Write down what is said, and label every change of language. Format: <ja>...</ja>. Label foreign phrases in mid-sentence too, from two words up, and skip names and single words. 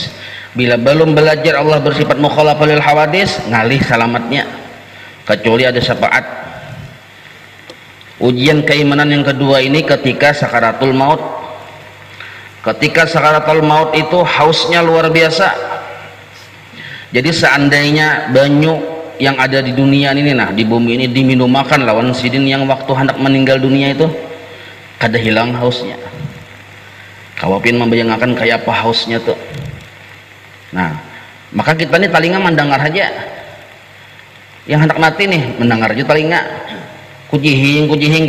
<id>Bila belum belajar Allah bersifat</id> <ar>مخالفة للحوادث,</ar> <id>ngalih selamatnya kecuali ada syafaat. Ujian keimanan yang kedua ini ketika sakaratul maut. Ketika sakaratul maut itu hausnya luar biasa. Jadi seandainya banyu yang ada di dunia ini, nah di bumi ini diminumakan lawan sidin yang waktu hendak meninggal dunia itu, kada hilang hausnya.</id> <bjn>Kawapin membayangkan kayak apa hausnya tuh.</bjn> <id>Nah, maka kita nih telinga mendengar aja. Yang hendak mati nih mendengar aja telinga.</id>